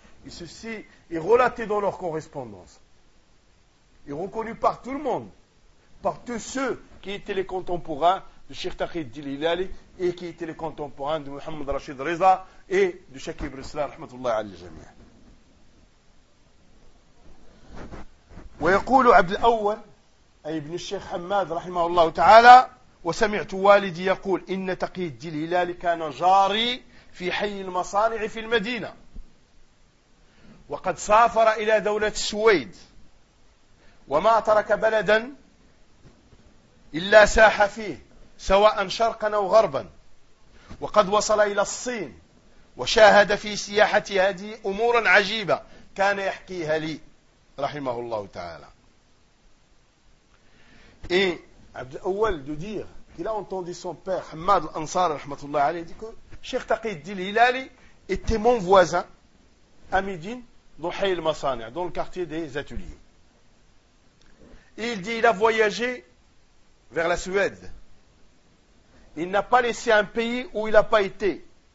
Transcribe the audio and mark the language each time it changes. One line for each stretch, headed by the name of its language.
French: Et ceci est relaté dans leur correspondance. Et reconnu par tout le monde, par tous ceux qui étaient les contemporains de Cheikh Taqi dit l'Ilali et qui étaient les contemporains de Mohamed Rachid Reza et de Shakib Rissla,
Arabic: rahmatullah alayhi jami'a. ويقول عبد الأول أي ابن الشيخ حماد رحمه الله تعالى وسمعت والدي يقول إن تقي الدين الهلال كان جاري في حي المصانع في المدينة وقد سافر إلى دولة السويد وما ترك بلدا إلا ساح فيه سواء شرقا أو غربا وقد وصل إلى الصين وشاهد في سياحة هذه أمورا عجيبة كان يحكيها لي رحمه الله تعالى.
French: Et Abd al-Awwal de dire qu'il a entendu son père, Hamad al-Ansar,
Arabic: rahmatullah alayhi,
French: dit que Cheikh Taqi dit l'Hilali était mon voisin à Médine, dans Hay al-Masani', dans le quartier des ateliers. Et il dit qu'il a voyagé vers la Suède. Il n'a pas laissé un pays où il n'a pas été.